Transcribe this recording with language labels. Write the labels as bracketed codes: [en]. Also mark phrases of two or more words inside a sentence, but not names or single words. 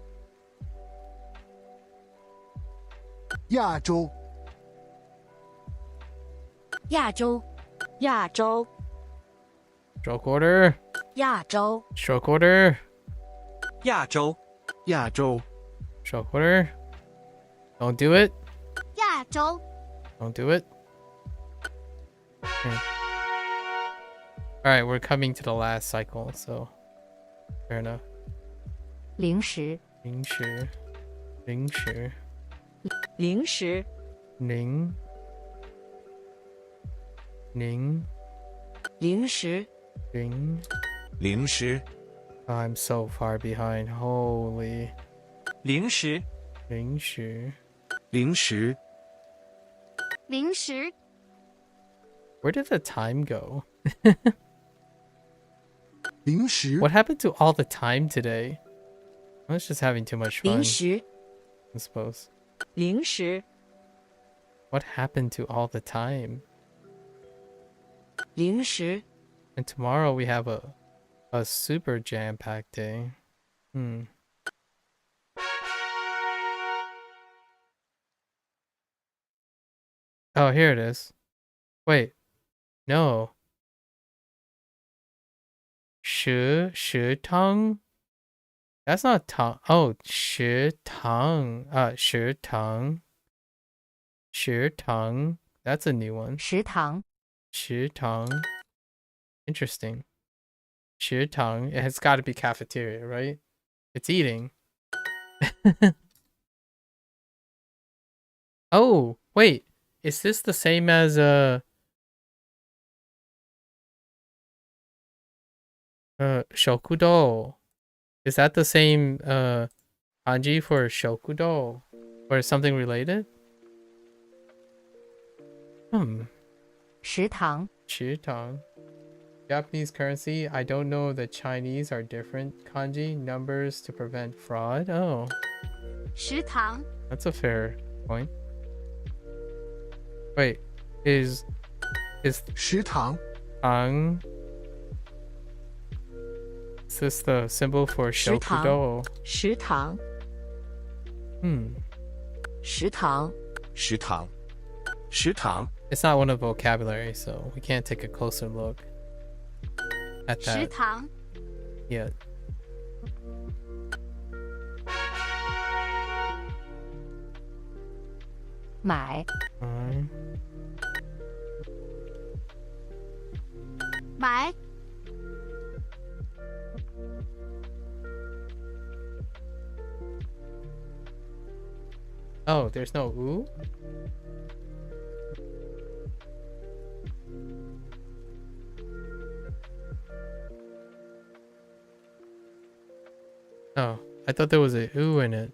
[zh] 亚洲亚洲亚洲 [en] Stroke order. [zh] 亚洲 [en] Stroke order. [zh] 亚洲亚洲 [en] Stroke order. Don't do it. [zh] 亚洲 [en] Don't do it. Okay. Alright, we're coming to the last cycle, so fair enough. [zh] 零食零食零食零食零零零食零零食 [en] I'm so far behind. Holy [zh] 零食零食零食零食 [en] Where did the time go? [zh] 零食 [en] What happened to all the time today? I was just having too much fun, [zh] 零食 [en] I suppose. [zh] 零食 [en] What happened to all the time? [zh] 零食 [en] And tomorrow we have a super jam-packed day. Oh, here it is. Wait. No. [zh] 食堂? [en] That's not tang. [zh] Oh, 食堂. 食堂. 食堂. [en] That's a new one. [zh] 食堂食堂. [en] Interesting. [zh] 食堂. [en] It has got to be cafeteria, right? It's eating. Oh, wait. Is this the same as shokudo? Is that the same kanji for shokudo? Or something related? [zh] 食堂 [en] Chitang. Japanese currency. I don't know the Chinese are different. Kanji numbers to prevent fraud. Oh. [zh] 食堂 [en] That's a fair point. Wait, is [zh] 食堂 [en] is this the symbol for [zh] 食堂 [en] shokudo? [zh] 食堂 食堂食堂食堂 [en] It's not one of vocabulary, so we can't take a closer look at [zh] 食 [en] that [zh] 堂 [en] yet. [zh] 买买 [en] Oh, there's no ooh? Oh, I thought there was a ooh in it.